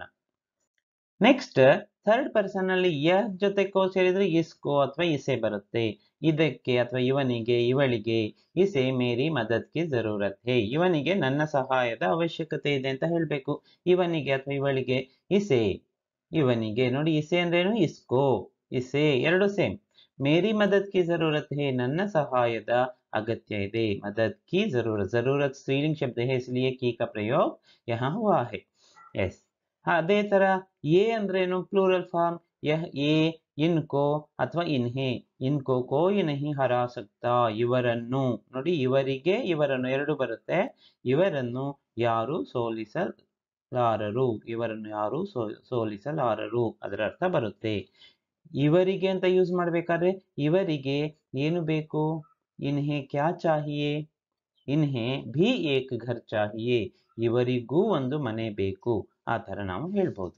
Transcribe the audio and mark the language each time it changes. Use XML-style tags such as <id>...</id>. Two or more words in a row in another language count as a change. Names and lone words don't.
<en>next third person</en> <kn>ಅಲ್ಲಿ ಯ ಜೊತೆ ಕೋ ಸೇರಿದ್ರೆ ಇಸ್ಕೋ ಅಥವಾ ಇಸೆ ಬರುತ್ತೆ. ಇದಕ್ಕೆ ಅಥವಾ ಇವನಿಗೆ ಇವಳಿಗೆ.</kn> <hi>इसे मेरी मदद की ज़रूरत है,</hi> <kn>ಇವನಿಗೆ ನನ್ನ ಸಹಾಯದ ಅವಶ್ಯಕತೆ ಇದೆ ಅಂತ ಹೇಳ್ಬೇಕು. ಇವನಿಗೆ ಅಥವಾ ಇವಳಿಗೆ ಇಸೆ, ಇವನಿಗೆ. ನೋಡಿ ಇಸೆ ಅಂದ್ರೇನು,</kn> <hi>इसको इसे</hi> <kn>ಎರಡು ಸೇಮ್.</kn> <hi>मेरी मदद की जरूरत है,</hi> <kn>ನನ್ನ ಸಹಾಯದ अगत्य ಇದೆ।</kn> <hi>मदद की जरूरत स्त्रीलिंग शब्द है इसलिए की का प्रयोग यहाँ हुआ है।</hi> <en>यस,</en> <kn>ಅದೇ ತರ ये ಅಂದ್ರೇನು</kn> <en>plural form,</en> <hi>यह ये इनको ಅಥವಾ इन्हें, इनको कोई नहीं हरा सकता,</hi> <kn>ಇವರನ್ನು ನೋಡಿ, ಇವರಿಗೆ ಇವರನ್ನು ಎರಡು ಬರುತ್ತೆ, ಇವರನ್ನು ಯಾರು ಸೋಲಿಸಲಾರರು, ಇವರನ್ನು ಯಾರು ಸೋಲಿಸಲಾರರು ಅದರ ಅರ್ಥ ಬರುತ್ತೆ। ಇವರಿಗೆ ಅಂತ ಯೂಸ್ ಮಾಡ್ಬೇಕಾದ್ರೆ ಇವರಿಗೆ ಏನು ಬೇಕು,</kn> <hi>इन्हें क्या चाहिए, इन्हें भी एक घर चाहिए,</hi> <kn>ಇವರಿಗೂ ಒಂದು ಮನೆ ಬೇಕು, ಆ ತರ ನಾವು ಹೇಳ್ಬೋದು।</kn>